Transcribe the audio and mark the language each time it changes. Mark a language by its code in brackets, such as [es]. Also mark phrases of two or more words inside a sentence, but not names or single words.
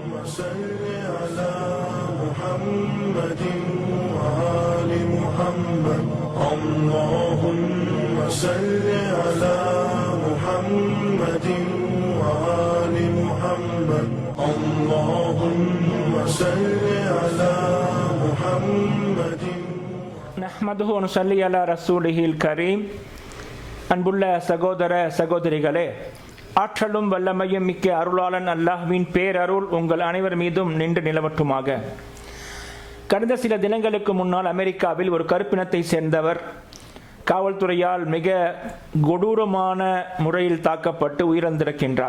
[ar] صل على محمد وآل محمد اللهم صل على محمد وآل محمد اللهم صل على محمد نحمده ونصلي على رسوله الكريم. [ta] அன்புள்ள சகோதர சகோதரிகளே, ஆற்றலும் வல்லமையும் மிக்க அருளாளன் அல்லாஹ்வின் பேரருள் உங்கள் அனைவர் மீதும் நின்று நிலவட்டுமாக. கடந்த சில தினங்களுக்கு முன்னால் அமெரிக்காவில் ஒரு கருப்பினத்தை சேர்ந்தவர் காவல்துறையால் மிக கொடூரமான முறையில் தாக்கப்பட்டு உயிரிழந்திருக்கின்றார்.